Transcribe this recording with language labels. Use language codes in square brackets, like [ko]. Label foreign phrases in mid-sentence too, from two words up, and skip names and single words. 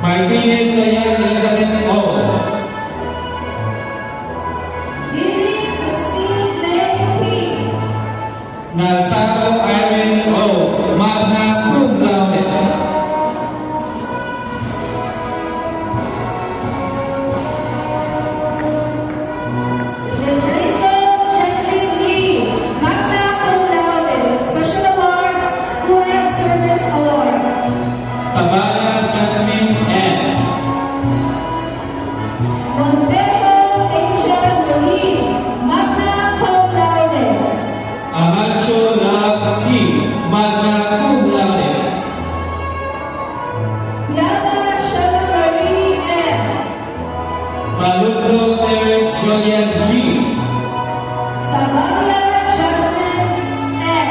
[en] Martinez Ayan Elizabeth O. Lily Christine Lane P. Nalsado Irene O. [la] Magna cum laude. [en] Lindriso Jacqueline Lee, [la] magna cum laude, [en] Special Award, Fuel Service Award. Sabala Jasmine N. Montero Angel Marie, [la] magna cum laude. [en] Amancio Love P. [la] Magna cum laude. [en] Yana Shana Marie M. Maluglo Teres Juliet G. Samaria Jasmine N.